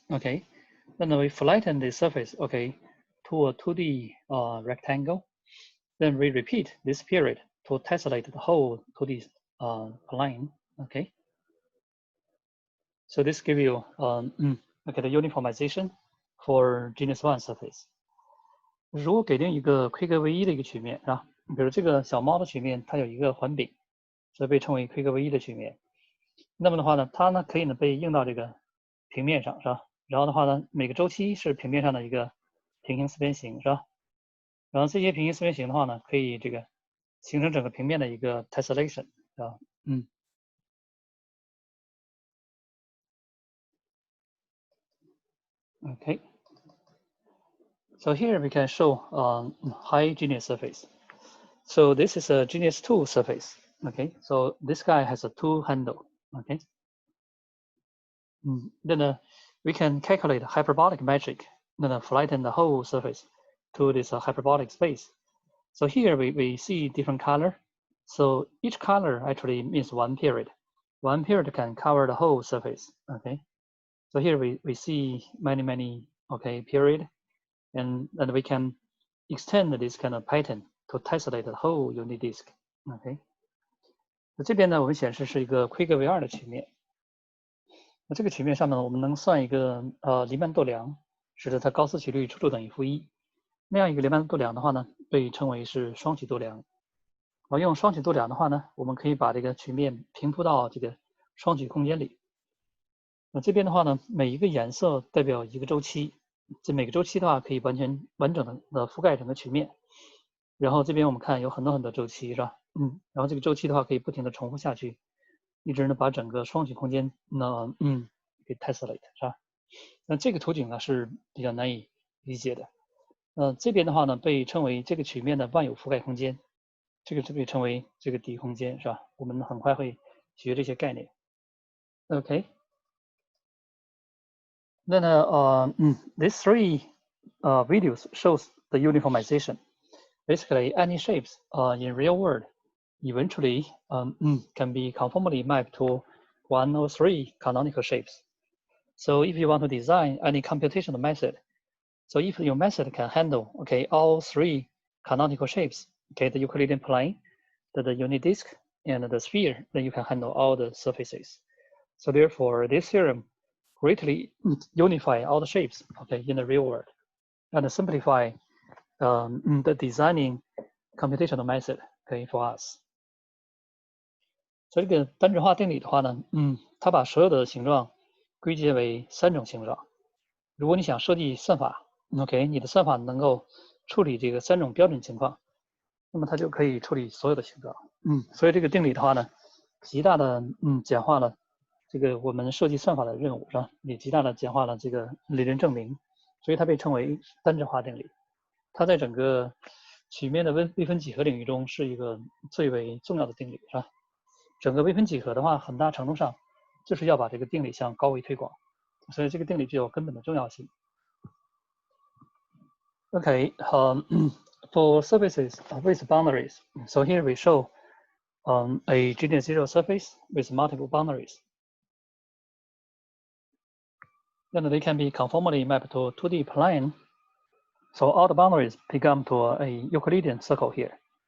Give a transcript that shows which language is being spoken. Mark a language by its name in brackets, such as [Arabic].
[English] Okay. Then we flatten the surface, okay, to a 2D rectangle. Then we repeat this period to tessellate the whole 2D plane. Okay. So this gives you the uniformization for genus 1 surface. [Chinese] 如果给定一个规格唯一的一个曲面，是吧？比如这个小猫的曲面，它有一个环柄，所以被称为规格唯一的曲面。那么的话呢，它呢可以呢被映到这个平面上，是吧？然后的话呢，每个周期是平面上的一个平行四边形，是吧？然后这些平行四边形的话呢，可以这个形成整个平面的一个 tessellation， 是吧？Okay. [English] So here we can show high genus surface. So this is a genus 2 surface. Okay. So this guy has a 2 handle. Okay. Then we can calculate hyperbolic metric, then flatten the whole surface to this hyperbolic space. So here we see different color. So each color actually means one period. One period can cover the whole surface. Okay. So here we see many period, and we can extend this kind of pattern to tessellate the whole unit disk. [Chinese] OK， 那这边呢，我们显示是一个规格为2的曲面。那这个曲面上呢，我们能算一个黎曼度量，使得它高斯曲率处处等于-1。那样一个黎曼度量的话呢，被称为是双曲度量。用双曲度量的话呢，我们可以把这个曲面平铺到这个双曲空间里。那这边的话呢，每一个颜色代表一个周期，这每个周期的话可以完整的覆盖整个曲面。然后这边我们看有很多周期，是吧？然后这个周期的话可以不停的重复下去，一直呢把整个双曲空间呢给 tessellate， 是吧？那这个图景呢是比较难以理解的。这边的话呢被称为这个曲面的万有覆盖空间，这个就被称为这个底空间，是吧？我们很快会学这些概念。OK。 [English] Then these three videos shows the uniformization. Basically, any shapes in real world eventually can be conformally mapped to one or three canonical shapes. So if you want to design any computational method, so if your method can handle all three canonical shapes, the Euclidean plane, the unit disk, and the sphere, then you can handle all the surfaces. So therefore, this theorem greatly unify all the shapes in the real world and simplify the designing computational method for us。 [Chinese] 所以这个单质化定理的话呢，它把所有的形状归结为三种形状。如果你想设计算法你的算法能够处理这个三种标准情况，那么它就可以处理所有的形状。所以这个定理的话呢，极大的简化了这个我们设计算法的任务，是吧？也极大的简化了这个理论证明，所以它被称为单质化定理。它在整个曲面的微分几何领域中是一个最为重要的定理，是吧？整个微分几何的话，很大程度上就是要把这个定理向高维推广，所以这个定理具有根本的重要性。 [English] Okay, for surfaces with boundaries, so here we show a genus zero surface with multiple boundaries. Then they can be conformally mapped to a 2D plane. So all the boundaries become to a Euclidean circle here.